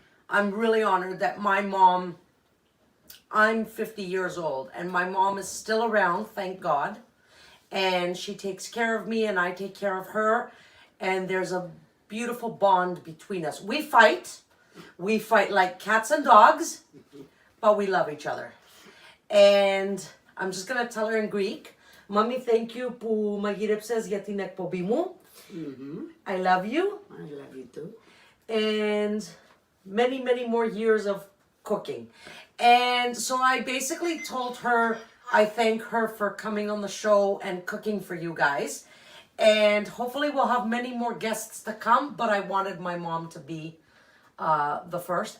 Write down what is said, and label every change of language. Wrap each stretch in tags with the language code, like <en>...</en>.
<en>I'm really honored that my mom, I'm 50 years old, and my mom is still around, thank God. And she takes care of me, and I take care of her. And there's a beautiful bond between us. We fight like cats and dogs, but we love each other. And I'm just gonna tell her in Greek.</en> <el>Mami,</el> <en>thank you</en> <el>που μαγείρεψες για την εκπομπή μου.</el> <en>I love you. I love you too. And many, many more years of cooking. And so I basically told her I thank her for coming on the show and cooking for you guys. And hopefully we'll have many more guests to come, but I wanted my mom to be the first.</en>